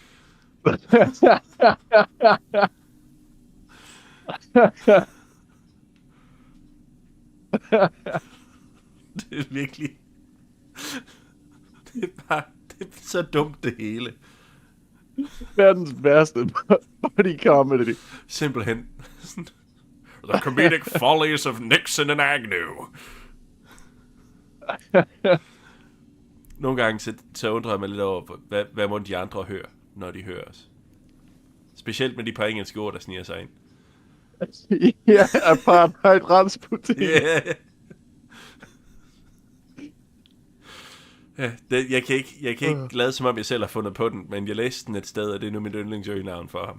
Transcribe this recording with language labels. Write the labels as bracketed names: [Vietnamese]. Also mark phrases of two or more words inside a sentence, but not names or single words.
[Danish] Det er virkelig... Det er så dumt det hele. Verdens værste [English] body comedy. [Danish] Simpelthen. [English] The comedic follies of Nixon and Agnew. [Danish] Nogle gange så undrer jeg mig lidt over, hvad må de andre høre, når de hører os. Specielt med de par engelske ord, der sniger sig ind. Ja, apartheid Rasputin. [English] Yeah. [Danish] Ja, jeg kan ikke lade som om jeg selv har fundet på den, men jeg læste den et sted, og det er nu mit yndlingsøgenavn for ham.